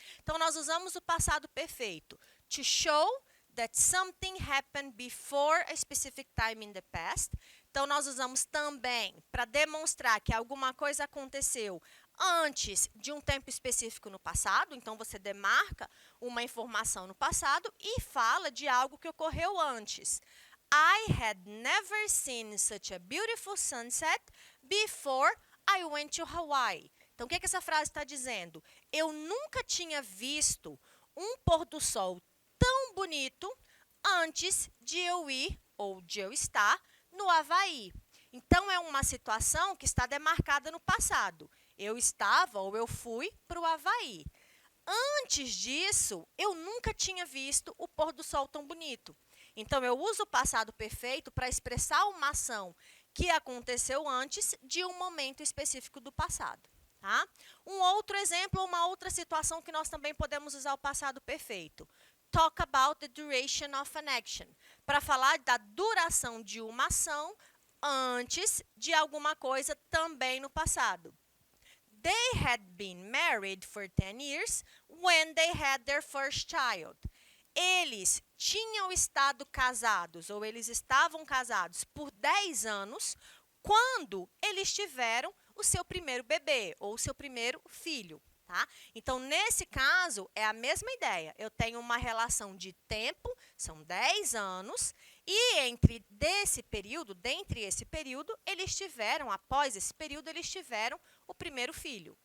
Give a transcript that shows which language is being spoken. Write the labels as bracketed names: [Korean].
[Portuguese] Então, nós usamos o passado perfeito [English] to show that something happened before a specific time in the past. [Portuguese] Então, nós usamos também para demonstrar que alguma coisa aconteceu antes de um tempo específico no passado. Então, você demarca uma informação no passado e fala de algo que ocorreu antes. [English] I had never seen such a beautiful sunset before I went to Hawaii. [Portuguese] Então, o que essa frase está dizendo? Eu nunca tinha visto um pôr do sol tão bonito antes de eu ir ou de eu estar no Havaí. Então, é uma situação que está demarcada no passado. Eu estava ou eu fui para o Havaí. Antes disso, eu nunca tinha visto o pôr do sol tão bonito. Então, eu uso o passado perfeito para expressar uma ação que aconteceu antes de um momento específico do passado. Tá? Um outro exemplo, uma outra situação que nós também podemos usar o passado perfeito. [English] talk about the duration of an action. [Portuguese] Para falar da duração de uma ação antes de alguma coisa também no passado. [English] They had been married for 10 years when they had their first child. [Portuguese] Eles tinham estado casados, ou eles estavam casados por 10 anos, quando eles tiveram o seu primeiro bebê, ou o seu primeiro filho. Tá? Então, nesse caso, é a mesma ideia. Eu tenho uma relação de tempo, são 10 anos, e dentre esse período, após esse período, eles tiveram o primeiro filho.